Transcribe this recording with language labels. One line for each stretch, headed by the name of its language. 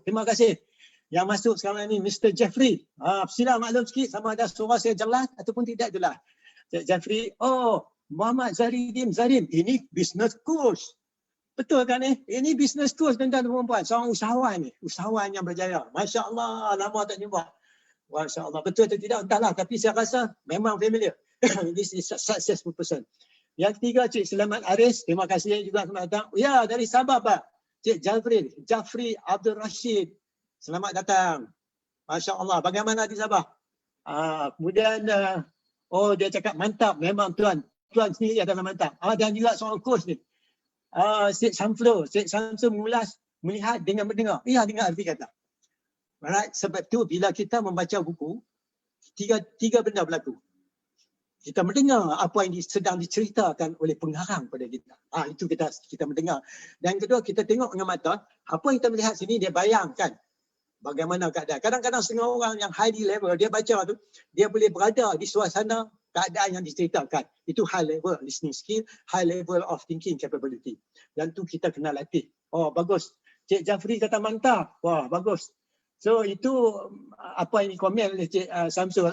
Malay: Terima kasih. Yang masuk sekarang ni Mr. Jeffrey. Sila maklum sikit sama ada suara saya jelas ataupun tidak jelas. Cik Jeffrey, oh Muhammad Zarim. Ini business coach. Betul kan ni? Ini business coach tuan-tuan dan puan-puan. Seorang usahawan ni. Usahawan yang berjaya. Masya Allah, lama tak jumpa. Masya Allah, betul atau tidak entahlah. Tapi saya rasa memang familiar.
English: This is a successful person.
Malay: Yang ketiga, Cik Selamat Aris. Terima kasih juga selamat datang. Ya, dari Sabah Pak. Cik Jafri Abdul Rashid. Selamat datang. Masya Allah. Bagaimana di Sabah? Kemudian, dia cakap mantap. Memang tuan sendiri adalah mantap. Dan juga seorang coach ni. Cik Samsul mengulas, melihat dengan mendengar. Ya, dengar arti kata. Alright, sebab tu bila kita membaca buku, tiga benda berlaku. Kita mendengar apa yang sedang diceritakan oleh pengarang pada kita. Itu kita mendengar. Dan kedua, kita tengok dengan mata, apa yang kita melihat sini, dia bayangkan bagaimana keadaan. Kadang-kadang setengah orang yang highly level, dia baca tu, dia boleh berada di suasana keadaan yang diceritakan.
English: Itu high level listening skill, high level of thinking capability.
Malay: Dan tu kita kena latih. Oh, bagus. Cik Jafri kata mantap. Wah, bagus. So itu apa yang dikomen oleh Cik Samsul.